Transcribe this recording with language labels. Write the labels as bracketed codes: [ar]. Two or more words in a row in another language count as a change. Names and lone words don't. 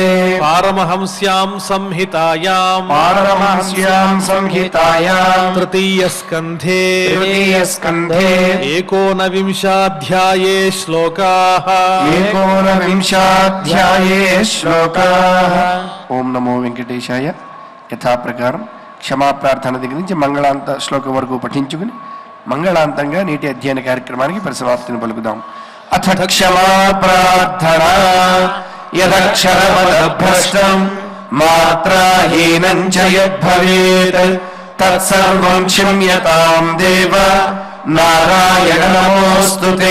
[sa] पारमहंस्याम् संहितायाम् पारमहंस्याम् संहितायाम् तृतीयस्कन्धे तृतीयस्कन्धे 19 श्लोकाः 19 श्लोकाः ఓం నమో వెంకటేశాయ. [te] యథాప్రకారం క్షమా ప్రార్థన దగ్గర నుంచి మంగళాంత శ్లోకం వరకు పఠించుకుని మంగళాంతంగా నేటి అధ్యయన కార్యక్రమానికి పరిసమాప్తిని పలుకుదాం. [sa] అథ క్షమా ప్రార్థనా యదక్షరమదభ్రష్టం మాత్రాహీనం చ యద్భవేత్ తత్సర్వం క్షమ్యతాం దేవ నారాయణ నమోస్తుతే.